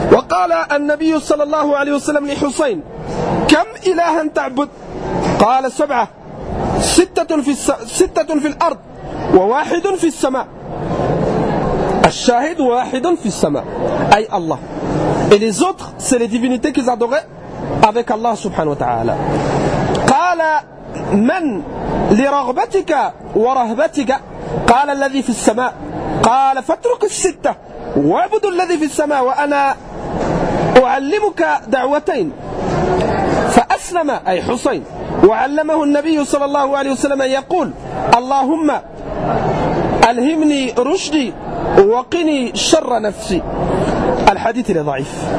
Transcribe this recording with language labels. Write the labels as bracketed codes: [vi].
[ar] قال النبي صلى الله عليه وسلم لحسين كم إلها تعبد؟ قال سبعة ستة في الأرض وواحد في السماء. الشاهد واحد في السماء أي الله. [fr] Et les autres, c'est les divinités qu'ils adoraient avec Allah subhanahu wa ta'ala. [ar] قال من لرغبتك ورهبتك قال الذي في السماء قال فاترك الستة واعبد الذي في السماء وأنا أعلمك دعوتين فأسلم أي حسين وعلمه النبي صلى الله عليه وسلم أن يقول اللهم ألهمني رشدي وقني شر نفسي. الحديث إلى ضعيف.